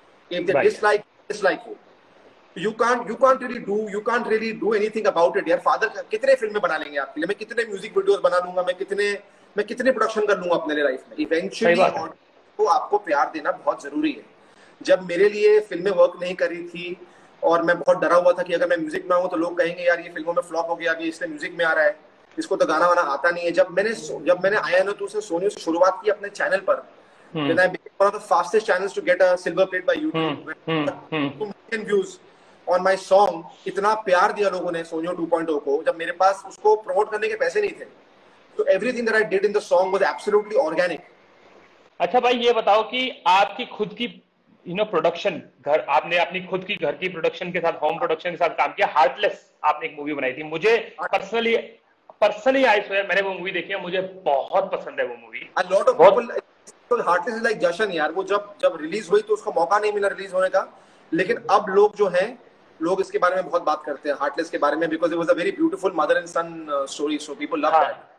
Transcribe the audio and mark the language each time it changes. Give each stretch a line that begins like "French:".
English: If they dislike you, you can't really do anything about it.
Hindi: यार father कितने फिल्में बना लेंगे आपके लिए, मैं कितने म्यूजिक वीडियोस बना लूंगा, मैं कितने प्रोडक्शन कर लूंगा अपने लिए लाइफ में. इवेंचुअली तो आपको प्यार देना बहुत जरूरी है. जब मेरे लिए फिल्में वर्क नहीं कर रही थी और मैं बहुत डरा हुआ था कि अगर मैं म्यूजिक में आऊँ तो लोग कहेंगे यार ये फिल्मों में फ्लॉप हो गया, अभी इसलिए म्यूजिक में आ रहा है, इसको तो गाना वाना आता नहीं है. जब मैंने आया ना तो सोनी से शुरुआत की अपने चैनल पर,
English: then I became one of the fastest channels to get a silver plate by YouTube. 2 million views on my song.
Hindi: इतना प्यार दिया लोगों ने सोनियो 2.0 को, जब मेरे पास उसको प्रमोट करने के पैसे नहीं थे.
English: So everything that I did in the song was absolutely organic.
Hindi: अच्छा भाई ये बताओ कि आपकी खुद की प्रोडक्शन, आपने अपनी खुद की घर की प्रोडक्शन के साथ, होम प्रोडक्शन के साथ काम किया. हार्टलेस आपने एक मूवी बनाई थी. मुझे पर्सनली आई स्वेयर मैंने वो मूवी देखी है, मुझे बहुत पसंद है वो movie.
English: A lot of people
Hindi: heartless is like जशन यार. वो जब रिलीज हुई तो उसको मौका नहीं मिला रिलीज होने का, लेकिन अब लोग इसके बारे में बहुत बात करते हैं हार्टलेस के बारे में,
English: Because it was a very beautiful mother and son story, so people love that.